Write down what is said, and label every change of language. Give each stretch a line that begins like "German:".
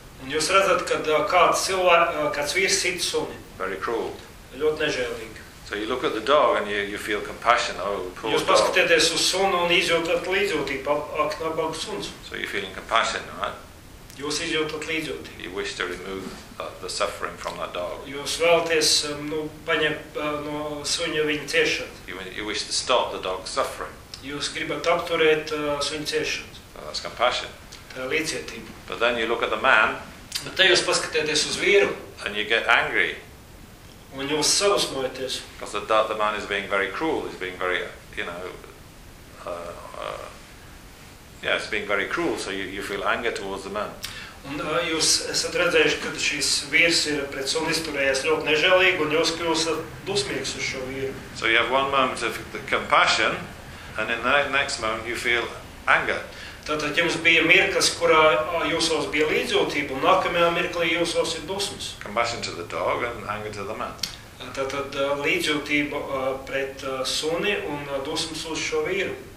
Latvian: Un jūs redzat, kad kāds kāds vīrs sit suni.
English: Very cruel.
Latvian: Ļoti nežēlīgi.
English: So you look at the dog and you feel compassion. Oh, poor dog.
Latvian: Jūs paskatieties uz sunu un izjūtat līdzjūtību. Ak, nabaga suns.
English: So you're feeling compassion, right?
Latvian: Jūs izjūtat līdzjūtību.
English: You wish to remove the suffering from that dog.
Latvian: Jūs vēlaties, paņemt no suņa viņa ciešanas.
English: You wish to stop the dog's suffering.
Latvian: Jūs gribat apturēt suņa ciešanas.
English: That's compassion.
Latvian: Līdzjūtību.
English: But then you look at the man.
Latvian: Bet te jūs paskatieties uz vīru.
English: And you get angry.
Latvian: Un jūs sausmojaties.
English: Because the man is being very cruel. He's being very, it's being very cruel. So you feel anger towards the man.
Latvian: Un jūs esat redzējuši, ka šis vīrs ir pret suni izturējies ļoti nežēlīgi, un jūs kļūstat dusmīgs uz šo vīru.
English: So you have one moment of the compassion, and in the next moment you feel anger.
Latvian: Tātad jums bija mirklis, kurā jūsos bija līdzjūtība, un nākamajā mirklī jūsos ir dusmas.
English: Compassion to the dog and anger to the man.
Latvian: Tātad līdzjūtība pret suni un dusmas uz šo vīru.